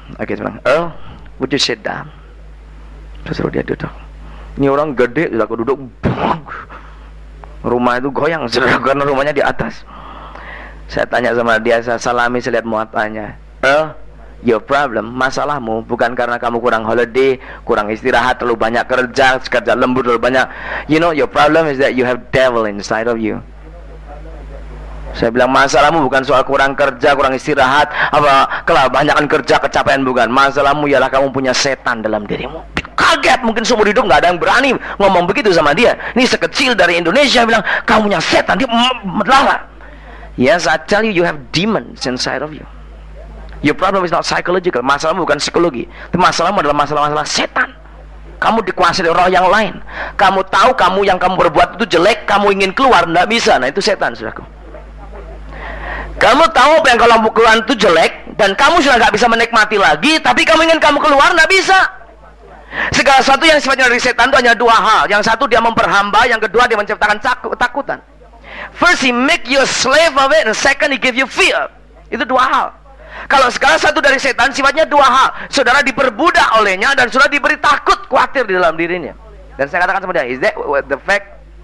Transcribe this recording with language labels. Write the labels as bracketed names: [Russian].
[English] Oke, [Indonesian] bilang, [English] Earl, would you sit down? [Indonesian] Suruh dia duduk. Ini orang gede, sudah duduk. Rumah itu goyang, karena rumahnya di atas. Saya tanya sama dia, saya salami, saya lihat muatannya. [English] Your problem, [Indonesian] masalahmu bukan karena kamu kurang holiday, kurang istirahat, terlalu banyak kerja lembur, terlalu banyak. [English] You know, your problem is that you have devil inside of you. [Indonesian] Saya bilang, masalahmu bukan soal kurang kerja, kurang istirahat, apa kebanyakan kerja, kecapean, bukan. Masalahmu ialah kamu punya setan dalam dirimu. Kaget, mungkin seumur hidup nggak ada yang berani ngomong begitu sama dia. Ini sekecil dari Indonesia bilang, kamu punya setan, dia melala. [English] Yes, I tell you, you have demons inside of you. Your problem is not psychological. [Indonesian] Masalahmu bukan psikologi. Masalahmu adalah masalah-masalah setan. Kamu dikuasai oleh roh yang lain. Kamu tahu yang kamu berbuat itu jelek, kamu ingin keluar, tidak bisa. Nah, itu setan, saudaraku. Kamu tahu apa yang kamu lakukan itu jelek, dan kamu sudah nggak bisa menikmati lagi, tapi kamu ingin kamu keluar, tidak bisa. Segala sesuatu yang sifatnya dari setan itu hanya dua hal. Yang satu, dia memperhamba. Yang kedua, dia menciptakan ketakutan. [English] First, he make you a slave of it, and second, he give you fear. [Indonesian] Itu dua hal. Kalau sekarang satu dari setan, sifatnya dua hal. Saudara diperbudak olehnya, dan saudara diberi takut, khawatir di dalam dirinya. Dan saya katakan sama dia, [English] is that the fact?